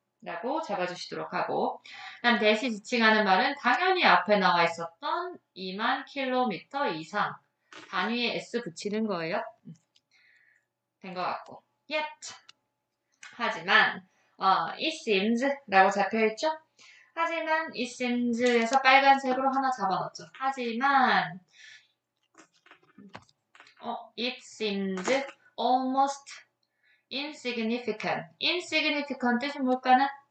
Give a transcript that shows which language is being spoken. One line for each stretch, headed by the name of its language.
Korean: 라고 잡아주시도록 하고, 난 대시 지칭하는 말은 당연히 앞에 나와 있었던 2만 킬로미터 이상. 단위에 s 붙이는 거예요. 된 것 같고. yet. 하지만, it seems 라고 잡혀있죠? 하지만 it seems에서 빨간색으로 하나 잡아놨죠. 하지만,
English: it seems almost insignificant.
Korean: insignificant 뜻이 뭘까나?